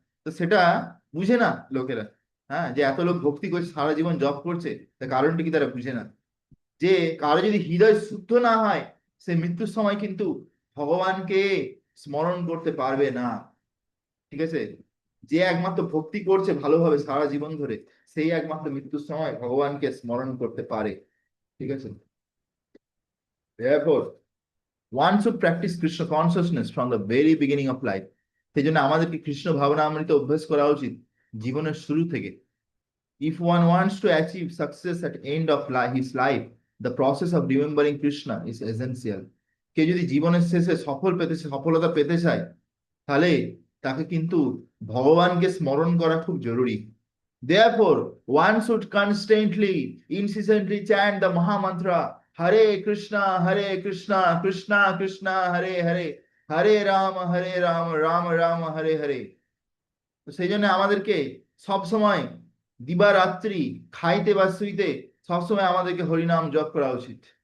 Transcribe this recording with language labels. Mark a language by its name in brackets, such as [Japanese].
[Bangla] তো সেটা বুঝে না লোকেরা। হ্যাঁ, যে এত লোক ভক্তি করছে, সারা জীবন জব করছে, তার কারণটা কি তারা বুঝে না, যে কারো যদি হৃদয় শুদ্ধ না হয়, সে মৃত্যুর সময় কিন্তু ভগবানকে স্মরণ করতে পারবে না। ঠিক আছে, যে একমাত্র ভক্তি করছে ভালোভাবে সারা জীবন ধরে, সেই একমাত্র মৃত্যুর সময় ভগবানকে স্মরণ করতে পারে। ঠিক আছে, [English] therefore one should practice Krishna consciousness from the very beginning of life. [Bangla] সেই জন্য আমাদেরকে কৃষ্ণ ভাবনা অমৃত অভ্যাস করা উচিত জীবনের শুরু থেকে। [English] If one wants to achieve success at end of his life, the process of remembering Krishna is essential. [Bangla] কেউ যদি জীবনের শেষে সফলতা পেতে চায়, তাহলে তাকে কিন্তু ভগবানকে স্মরণ করা খুব জরুরি। [English] Therefore, one should constantly, incessantly chant the Maha Mantra [Sanskrit] হরে কৃষ্ণা কৃষ্ণা কৃষ্ণা হরে হরে, হরে রাম রাম রাম হরে হরে। [Bangla] তো সেই জন্য আমাদেরকে সব সময় দিবারাত্রি খাইতে বা শুইতে সবসময় আমাদেরকে হরিনাম জপ করা উচিত।